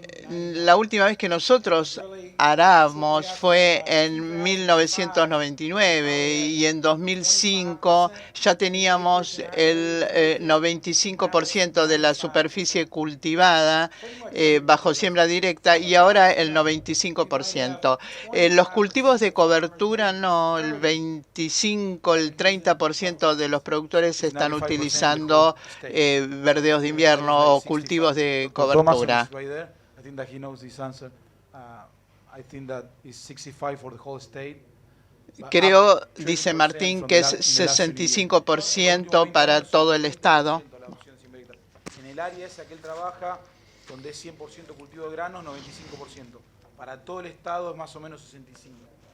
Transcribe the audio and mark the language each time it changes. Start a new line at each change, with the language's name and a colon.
Spanish: La última vez que nosotros aramos fue en 1999 y en 2005 ya teníamos el 95% de la superficie cultivada bajo siembra directa y ahora el 95%. Los cultivos de cobertura no, el 25, el 30% de los productores están utilizando verdeos de invierno o cultivos de cobertura.
English: I think that he knows this answer. I think that is 65 for the whole state.
Spanish: Creo, dice Martín, que es 65% para todo el estado. En el área esa que él trabaja, donde es 100% cultivo de granos, 95%. Para todo el estado es más o menos 65%.